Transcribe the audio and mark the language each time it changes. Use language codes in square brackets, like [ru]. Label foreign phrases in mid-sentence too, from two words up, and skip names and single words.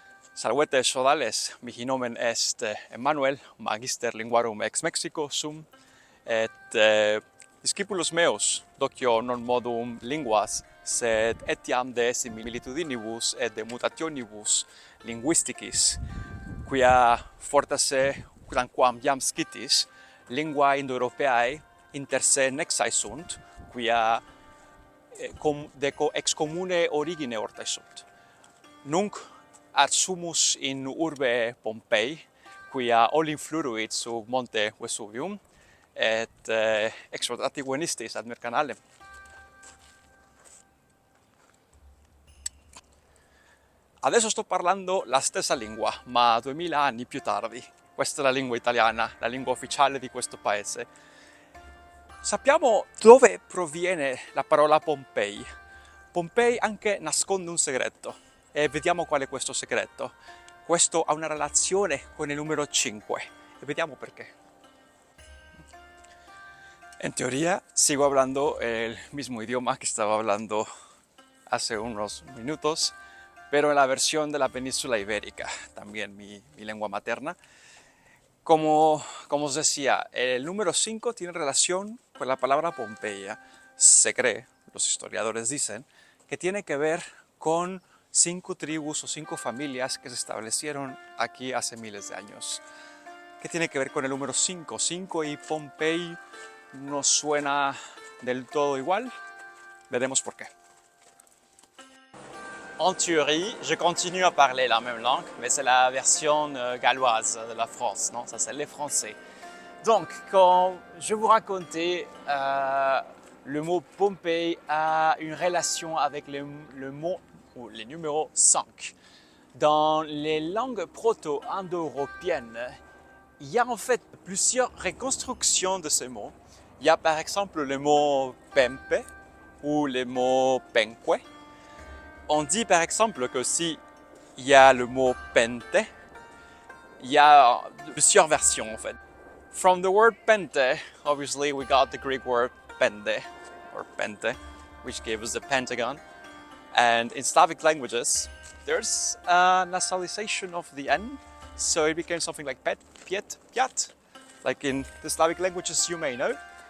[la] Salvete sodales, mihi nomen est Emmanuel, magister linguarum ex Mexico sum, et discipulus meus, docio non modum linguas, sed etiam de similitudinibus et de mutationibus linguisticis, quia fortasse, quamquam iam scitis, lingua Indo-Europeae inter se nexae sunt, quia ex commune origine ortae sunt. Nunc adsumus in urbe Pompeii, quia olim fluruit sub monte Vesuvium, et explorati venistis ad mercanalem. [it] Adesso sto parlando la stessa lingua, ma 2000 anni più tardi. Questa è la lingua italiana, la lingua ufficiale di questo paese. Sappiamo dove proviene la parola Pompei. Pompei anche nasconde un segreto, e vediamo qual è questo segreto. Questo ha una relazione con il numero 5, e vediamo perché. [es] En teoría, sigo hablando el mismo idioma que estaba hablando hace unos minutos, pero en la versión de la península ibérica, también mi lengua materna. Como os decía, el número 5 tiene relación con la palabra Pompeia. Se cree, los historiadores dicen, que tiene que ver con 5 tribus o 5 familias que se establecieron aquí hace miles de años. ¿Qué tiene que ver con el número 5? 5 y Pompei no suena del todo igual. Veremos por qué. [fr] En théorie, je continue à parler la même langue, mais c'est la version galloise de la France, non? Ça, c'est les Français. Donc, quand je vous racontais, le mot Pompei a une relation avec le mot ou les numéros 5. Dans les langues proto-indo-européennes, il y a en fait plusieurs reconstructions de ce mot. Il y a par exemple le mot Pempe ou le mot Penque. On dit par exemple que si il y a le mot pente, il y a plusieurs versions en fait. [en] From the word pente, obviously we got the Greek word pende or pente, which gave us the pentagon. And in Slavic languages, there's a nasalization of the N, so it became something like pet, piet, piat, like in the Slavic languages you may know.